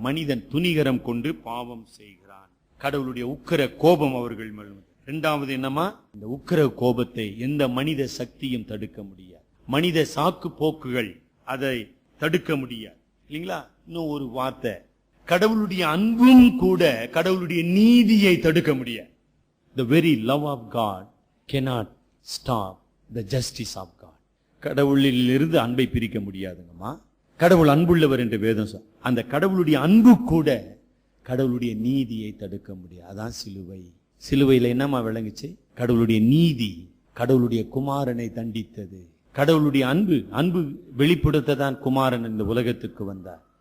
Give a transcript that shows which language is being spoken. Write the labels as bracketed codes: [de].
[ta] மனிதன் துணிகரம் கொண்டு பாவம் செய்கிறான். கடவுளுடைய உக்கிர கோபம் அவர்கள் மேல். 2வது என்னமா? இந்த உக்கிர கோபத்தை எந்த மனித சக்தியும் தடுக்க முடியாது. மனித சாக்கு போக்குகள் அதை தடுக்க முடியாது. இல்லைங்களா? இன்னும் ஒரு வார்த்தை, கடவுளுடைய அன்பும் கூட கடவுளுடைய நீதியை தடுக்க முடியாது. [en] The very love of God cannot stop the justice of God. [ta] கடவுளில் இருந்து அன்பை பிரிக்க முடியாதுங்கம்மா. கடவுள் அன்புள்ளவர் என்று வேதம் சொல்ல, அந்த கடவுளுடைய அன்பு கூட கடவுளுடைய நீதியை தடுக்க முடியாது. அதான் சிலுவை. சிலுவையில் என்னமா விளங்குச்சு? கடவுளுடைய நீதி, கடவுளுடைய குமாரனை தண்டித்தது. கடவுளுடைய அன்பு வெளிப்படுத்ததான் குமாரன் இந்த உலகத்துக்கு வந்தார்.